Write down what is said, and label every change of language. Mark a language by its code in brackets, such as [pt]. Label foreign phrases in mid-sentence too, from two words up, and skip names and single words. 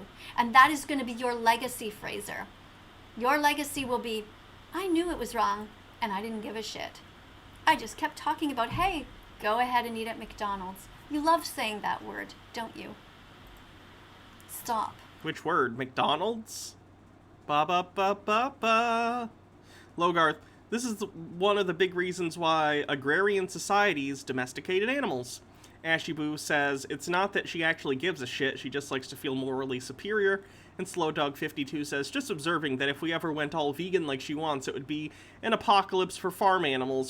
[en] And that is going to be your legacy, Fraser. Your legacy will be, I knew it was wrong, and I didn't give a shit. I just kept talking about, hey, go ahead and eat at McDonald's. You love saying that word, don't you? Stop. Which word? McDonald's? Ba-ba-ba-ba-ba. Logarth, this is one of the big reasons why agrarian societies domesticated animals. Ashy Boo says, it's not that she actually gives a shit, she just likes to feel morally superior. And Slowdog52 says, just observing that if we ever went all vegan like she wants, it would be an apocalypse for farm animals.